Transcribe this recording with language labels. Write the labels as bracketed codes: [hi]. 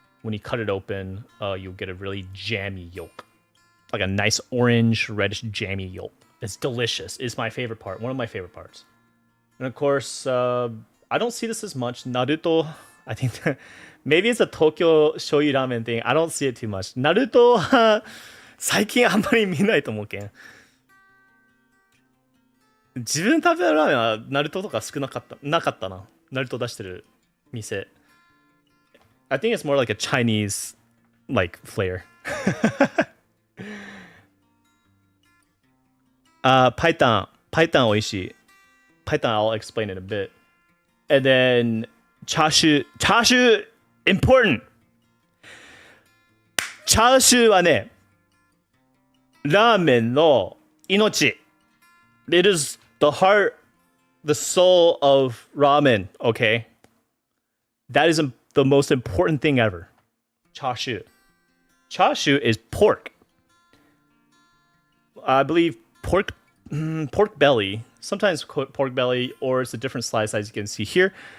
[en] When you cut it open, you'll get a really jammy yolk, like a nice orange, reddish, jammy yolk. It's delicious. It's my favorite part. One of my favorite parts. And of course, I don't see this as much. Naruto, I think maybe it's a Tokyo shoyu ramen thing. I don't see it too much. [ja] Naruto は最近あんまり見ないと思うけん。自分食べたラーメンはナルトとかなかったな。ナルト出してる店。 [en] I think it's more like a Chinese like flair. [ja] Python 美味しい。 [en] Python I'll explain in a bit. And then chashu important. [ja] チャーシューはね、ラーメンの命。 [en] It is the heart, the soul of ramen, okay? That is the most important thing ever. Chashu. Chashu is pork. I believe pork belly. Sometimes pork belly, or it's a different slice as you can see here.